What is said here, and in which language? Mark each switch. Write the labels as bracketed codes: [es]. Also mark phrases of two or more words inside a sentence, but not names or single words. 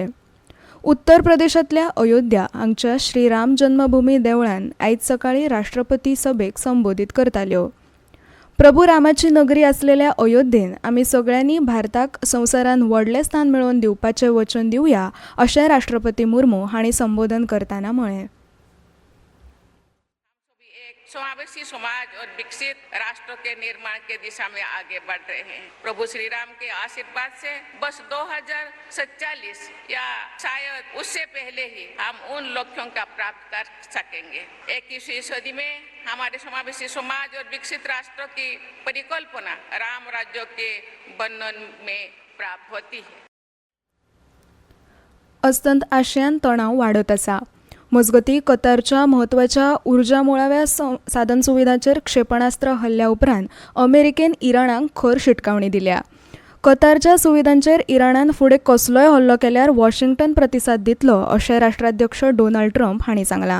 [kok] उत्तर प्रदेशांतल्या अयोध्या हांगच्या श्री राम जन्मभूमी देवळान आयज सकाळीं राष्ट्रपती सभेक संबोधीत करताल्यो. प्रभू रामाची नगरी आसलेल्या अयोध्येन आमी सगळ्यांनी भारताक संवसारान व्हडलें स्थान मेळोवन दिवपाचें वचन दिवया अशें राष्ट्रपती मुर्मू हांणी संबोधन करतना म्हळें. [hi] समावेशी समाज और विकसित राष्ट्र के निर्माण के दिशा में आगे बढ़ रहे हैं. प्रभु श्री राम के आशीर्वाद से बस 2047 या शायद उससे पहले ही हम उन लक्ष्यों का प्राप्त कर सकेंगे. 21वीं सदी में हमारे समावेशी समाज और विकसित राष्ट्र की परिकल्पना राम राज्य के वर्णन में प्राप्त होती है. [kok] अस्तंत आशियान तणाव वाडत आसा. मजगतीं कतारच्या म्हत्वाच्या उर्जा मुळाव्या साधनसुविधांचेर क्षेपणास्त्र हल्ल्या उपरांत अमेरिकेन इराणाक खर शिटकावणी दिल्या. कतारच्या सुविधांचेर इराणान फुडें कसलोय हल्लो केल्यार वॉशिंग्टन प्रतिसाद दितलो अशें राष्ट्राध्यक्ष डोनाल्ड ट्रम्प हांणी सांगलां.